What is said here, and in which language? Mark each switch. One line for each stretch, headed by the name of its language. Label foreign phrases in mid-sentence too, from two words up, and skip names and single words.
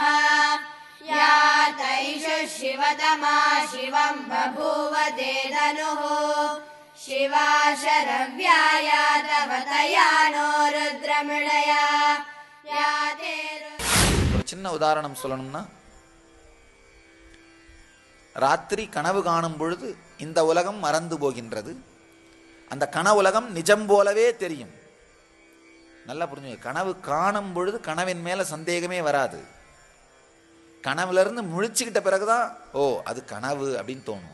Sanskrit: या तैषु शिवतमा शिवं बभूव ते धनुः शिवा शरव्याया तव तया नो रुद्रमृळया या ते।
Tamil: ஒரு சின்ன உதாரணம் சொல்லணும்னா, ராத்திரி கனவு காணும் பொழுது இந்த உலகம் மறந்து போகின்றது. அந்த கனவுலகம் நிஜம் போலவே தெரியும். நல்லா புரிஞ்சுங்க. கனவு காணும் பொழுது கனவின் மேல சந்தேகமே வராது. கனவுல இருந்து முழிச்சுக்கிட்ட பிறகுதான் ஓ அது கனவு அப்படின்னு தோணும்.